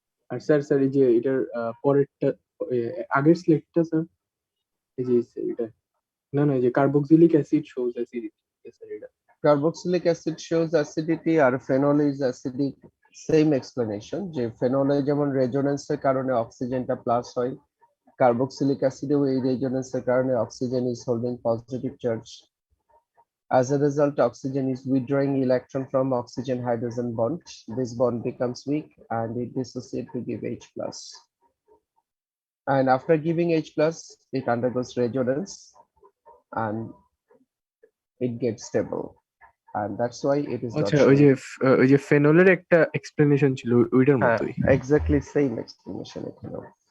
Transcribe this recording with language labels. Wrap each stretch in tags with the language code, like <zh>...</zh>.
<bn>আর sir sir এই যে এটার পরেরটা আগের স্লাইডটা স্যার, এই যে এটা না না এই যে carboxylic acid shows acidity, sir এটা carboxylic acid shows acidity আর phenol is acidic, same explanation, যে ফেনলে যেমন রেজোনেন্সের কারণে অক্সিজেনটা প্লাস হয়, কার্বক্সিলিক অ্যাসিডেও এই রেজোনেন্সের কারণে oxygen is holding positive charge.</bn> <en>As a result, oxygen is withdrawing electron from oxygen hydrogen bond. This bond becomes weak and it dissociates to give H+. and after giving H plus, it undergoes resonance and it gets stable, and that's why it is not</en> <bn>আচ্ছা ওই যে</bn> <en>showing.</en> <bn>ওই যে ফেনলের একটা explanation ছিল ওইটার হ্যাঁ, মতোই।</bn> <en>exactly same explanation এখানেও।</en>